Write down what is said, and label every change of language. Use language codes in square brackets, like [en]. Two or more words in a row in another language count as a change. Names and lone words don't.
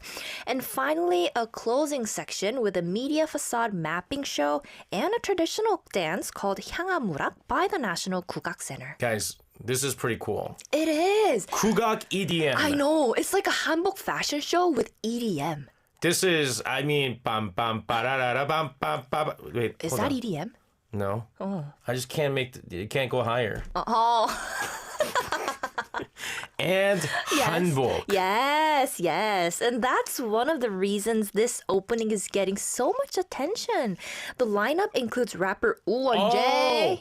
[en] And finally, a closing section with a media facade mapping show and a traditional dance called 향아무락 by the National 국악 Center. Guys, this is pretty cool. It is. 국악 EDM. I know. It's like a hanbok fashion show with EDM. This is, I mean, bam, bam, ba-da-da-da, bam, bam, ba. Wait, Is hold that on. EDM? No. Oh. I just can't it can't go higher. Oh. And hanbok. Yes, yes. And that's one of the reasons this opening is getting so much attention. The lineup includes rapper 우원재,